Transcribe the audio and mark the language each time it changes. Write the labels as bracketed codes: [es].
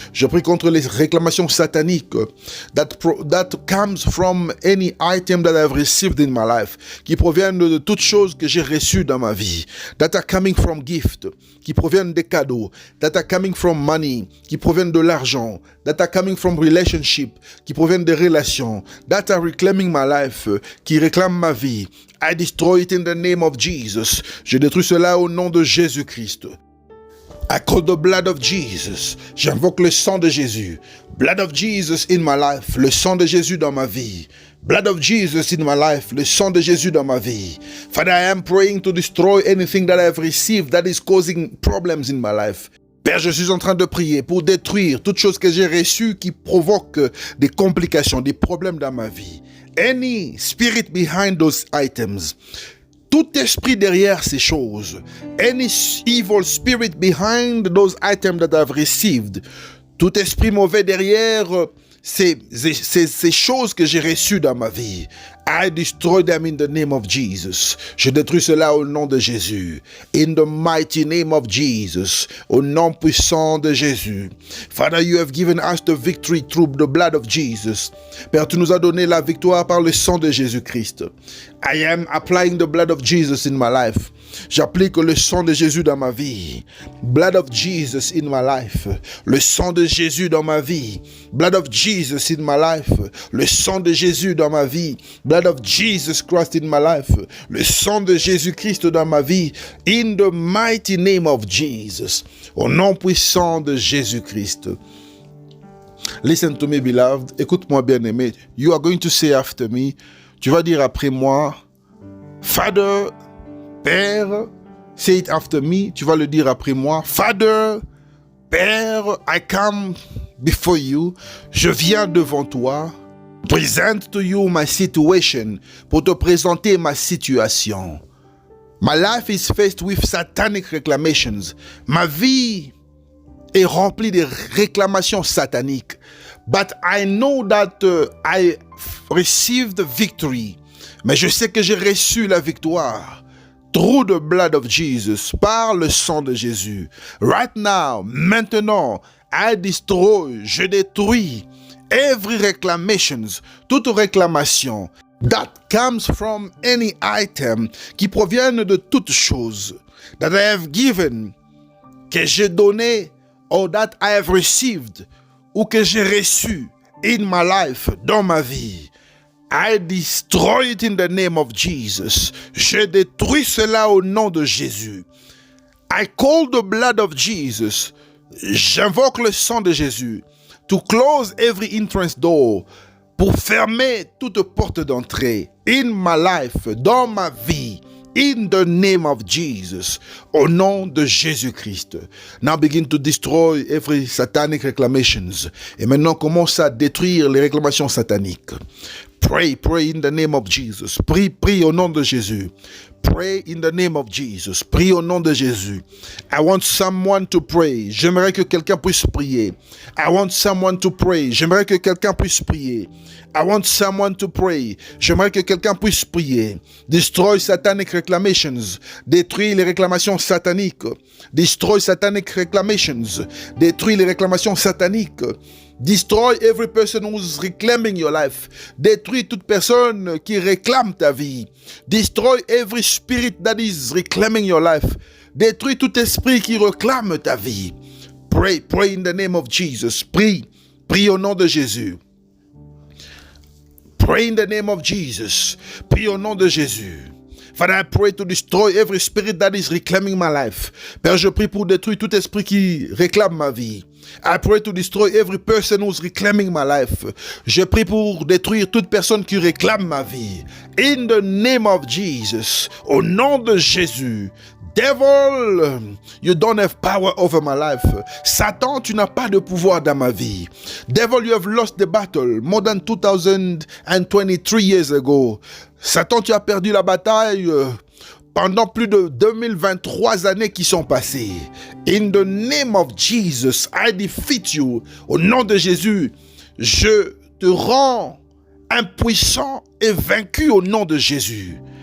[fr] Je prie contre les réclamations sataniques [en] that comes from any item that I have received in my life, [fr] qui proviennent de toutes choses que j'ai reçues dans ma vie, [en] that are coming from gift, [fr] qui proviennent des cadeaux, [en] that are coming from money, [fr] qui proviennent de l'argent, [en] that are coming from relationship, [fr] qui proviennent des relations, [en] that are reclaiming my life, [fr] qui réclament ma vie. [en] I destroy it in the name of Jesus. [fr] Je détruis cela au nom de Jésus-Christ. [en] I call the blood of Jesus. [fr] J'invoque le sang de Jésus. [en] Blood of Jesus in my life. [fr] Le sang de Jésus dans ma vie. [en] Blood of Jesus in my life. [fr] Le sang de Jésus dans ma vie. [en] Father, I am praying to destroy anything that I have received that is causing problems in my life. [fr] Père, je suis en train de prier pour détruire toute chose que j'ai reçue qui provoque des complications, des problèmes dans ma vie. [en] Any spirit behind those items, [fr] tout esprit derrière ces choses, [en] any evil spirit behind those items that I've received, [fr] tout esprit mauvais derrière ces choses que j'ai reçues dans ma vie, [en] I destroy them in the name of Jesus. [fr] Je détruis cela au nom de Jésus. [en] In the mighty name of Jesus. [fr] Au nom puissant de Jésus. [en] Father, you have given us the victory through the blood of Jesus. [fr] Père, tu nous as donné la victoire par le sang de Jésus-Christ. [en] I am applying the blood of Jesus in my life. [fr] J'applique le sang de Jésus dans ma vie. [en] Blood of Jesus in my life. [fr] Le sang de Jésus dans ma vie. [en] Blood of Jesus in my life. [fr] Le sang de Jésus dans ma vie. [en] Blood of Jesus Christ in my life. [fr] Le sang de Jésus-Christ dans ma vie. [en] In the mighty name of Jesus. [fr] Au nom puissant de Jésus-Christ. [en] Listen to me, beloved. [fr] Écoute-moi, bien-aimé. [en] You are going to say after me. [fr] Tu vas dire après moi. [en] Father, Père, say it after me. [fr] Tu vas le dire après moi. Father, Père, [en] I come before you. [fr] Je viens devant toi. [en] Present to you my situation. [fr] Pour te présenter ma situation. [en] My life is faced with satanic reclamations. [fr] Ma vie est remplie de réclamations sataniques. [en] But I know that I received the victory. [fr] Mais je sais que j'ai reçu la victoire. [en] Through the blood of Jesus. [fr] Par le sang de Jésus. [en] Right now, maintenant, I destroy, [fr] je détruis [en] every reclamations, [fr] toute réclamation [en] that comes from any item, [fr] qui proviennent de toute chose [en] that I have given, [fr] que j'ai donné, [en] or that I have received, [fr] ou que j'ai reçu [en] in my life, [fr] dans ma vie. [en] I destroy it in the name of Jesus. [fr] Je détruis cela au nom de Jésus. [en] I call the blood of Jesus. [fr] J'invoque le sang de Jésus [en] to close every entrance door, [fr] pour fermer toute porte d'entrée [en] in my life, [fr] dans ma vie, [en] in the name of Jesus, [fr] au nom de Jésus-Christ. [en] Now begin to destroy every satanic reclamations. [fr] Et maintenant commence à détruire les réclamations sataniques. [en] Pray in the name of Jesus. [fr] Prie au nom de Jésus. [en] Pray in the name of Jesus. [fr] Prie au nom de Jésus. [en] I want someone to pray. [fr] J'aimerais que quelqu'un puisse prier. [en] I want someone to pray. [fr] J'aimerais que quelqu'un puisse prier. [en] I want someone to pray. [fr] J'aimerais que quelqu'un puisse prier. [en] Destroy satanic reclamations. [fr] Détruis les réclamations sataniques. [en] Destroy satanic reclamations. [fr] Détruis les réclamations sataniques. [en] Destroy every person who's reclaiming your life. [fr] Détruis toute personne qui réclame ta vie. [en] Destroy every spirit that is reclaiming your life. [fr] Détruis tout esprit qui réclame ta vie. [en] Pray in the name of Jesus. [fr] Prie au nom de Jésus. [en] Pray in the name of Jesus. [fr] Prie au nom de Jésus. [en] Father, I pray to destroy every spirit that is reclaiming my life. [fr] Père, je prie pour détruire tout esprit qui réclame ma vie. [en] I pray to destroy every person who's reclaiming my life. [fr] Je prie pour détruire toute personne qui réclame ma vie. [en] In the name of Jesus. [fr] Au nom de Jésus. [en] Devil, you don't have power over my life. [fr] Satan, tu n'as pas de pouvoir dans ma vie. [en] Devil, you have lost the battle more than 2023 years ago. [fr] Satan, tu as perdu la bataille pendant plus de 2023 années qui sont passées. [en] In the name of Jesus, I defeat you. [fr] Au nom de Jésus, je te rends impuissant et vaincu au nom de Jésus.